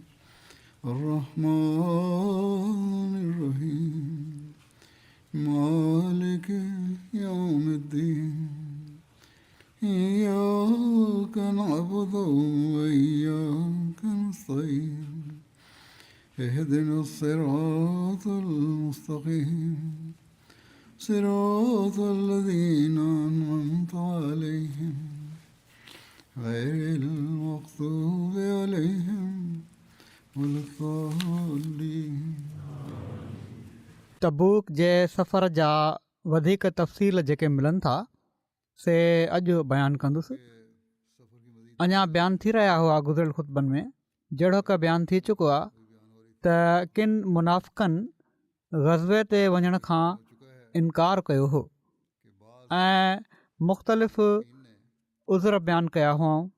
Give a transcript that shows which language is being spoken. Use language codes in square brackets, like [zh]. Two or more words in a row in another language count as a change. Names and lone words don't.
[ar] الرحمن الرحيم مالك يوم الدين إياك نعبد وإياك نستعين اهدنا الصراط المستقيم صراط الذين أنعمت عليهم غير المغضوب عليهم ولا الضالين. [sd] तबूक जे सफ़र जा वधीक तफ़सील जेके मिलनि था से अॼु बयानु कंदुसि. अञा बयानु थी रहिया हुआ गुज़िरियल ख़ुतबनि में. जहिड़ो का बयानु थी चुको आहे त किन मुनाफ़िक़नि ग़ज़वे ते वञण खां इनकार कयो हो ऐं मुख़्तलिफ़ उज़र बयानु कया हुआ.